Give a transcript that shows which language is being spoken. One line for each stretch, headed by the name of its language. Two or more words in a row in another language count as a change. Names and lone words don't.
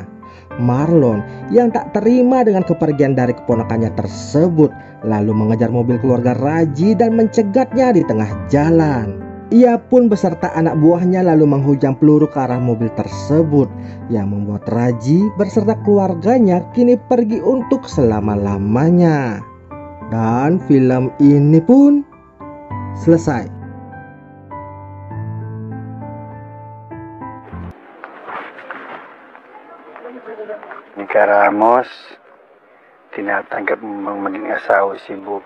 Indonesian: Marlon yang tak terima dengan kepergian dari keponakannya tersebut lalu mengejar mobil keluarga Raji dan mencegatnya di tengah jalan. Ia pun beserta anak buahnya lalu menghujam peluru ke arah mobil tersebut yang membuat Raji beserta keluarganya kini pergi untuk selama-lamanya. Dan film ini pun selesai.
Filipino: Nika Ramos tinatanggap mong maging asawa si Boog.